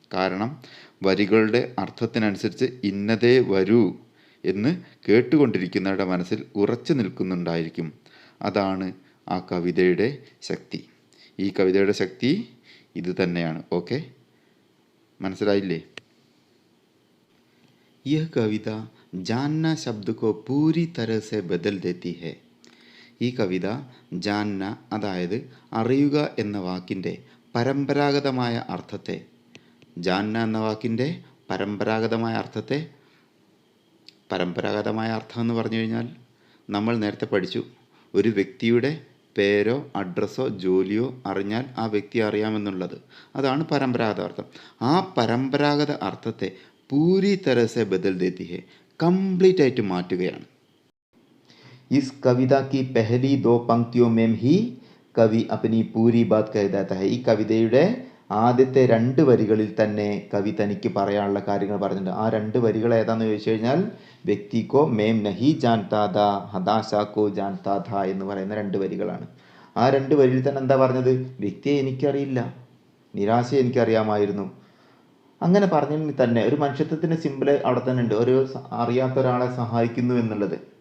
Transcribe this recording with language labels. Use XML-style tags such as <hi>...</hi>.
<ml>കാരണം വരികളുടെ അർത്ഥത്തിനനുസരിച്ച് ഇന്നതേ വരൂ എന്ന് കേട്ടുകൊണ്ടിരിക്കുന്നവരുടെ മനസ്സിൽ ഉറച്ചു നിൽക്കുന്നുണ്ടായിരിക്കും. അതാണ് ആ കവിതയുടെ ശക്തി. ഈ കവിതയുടെ ശക്തി ഇത് തന്നെയാണ്. ഓക്കെ, മനസ്സിലായില്ലേ?</ml> <hi>यह कविता जानना शब्द को पूरी तरह से बदल देती है.</hi> <ml>ഈ കവിത ജാന്ന, അതായത് അറിയുക എന്ന വാക്കിൻ്റെ പരമ്പരാഗതമായ അർത്ഥത്തെ, ജാന്ന എന്ന വാക്കിൻ്റെ പരമ്പരാഗതമായ അർത്ഥം എന്ന് പറഞ്ഞു കഴിഞ്ഞാൽ നമ്മൾ നേരത്തെ പഠിച്ചു, ഒരു വ്യക്തിയുടെ പേരോ അഡ്രസ്സോ ജോലിയോ അറിഞ്ഞാൽ ആ വ്യക്തി അറിയാമെന്നുള്ളത്. അതാണ് പരമ്പരാഗത അർത്ഥം. ആ പരമ്പരാഗത അർത്ഥത്തെ</ml> <hi>പൂരി തരസെ ബദൽ ദേത്തി ഹെ,</hi> <ml>കംപ്ലീറ്റ് ആയിട്ട് മാറ്റുകയാണ്.</ml> <hi>इस कविता की पहली 2 पंक्तियों में ही कवि अपनी पूरी बात कह देता है.</hi> <ml>ഈ കവിതയുടെ ആദ്യത്തെ 2 വരികളിൽ തന്നെ കവി തനിക്ക് പറയാനുള്ള കാര്യങ്ങൾ പറഞ്ഞിട്ടുണ്ട്. ആ 2 വരികൾ ഏതാണെന്ന് ചോദിച്ചു കഴിഞ്ഞാൽ</ml> <hi>വ്യക്തിക്കോ മേം നഹി ജാൻതാ ഥാ</hi> <ml>ഹതാശാക്കോ ജാൻതാ ഥാ എന്ന് പറയുന്ന 2 വരികളാണ്. ആ 2 വരിയിൽ തന്നെ എന്താ പറഞ്ഞത്? വ്യക്തിയെ എനിക്കറിയില്ല, നിരാശയെ എനിക്കറിയാമായിരുന്നു. അങ്ങനെ പറഞ്ഞെങ്കിൽ തന്നെ ഒരു മനുഷ്യത്വത്തിൻ്റെ സിമ്പിൾ അവിടെ തന്നെ ഉണ്ട്, ഒരു അറിയാത്ത ഒരാളെ സഹായിക്കുന്നു എന്നുള്ളത്.</ml>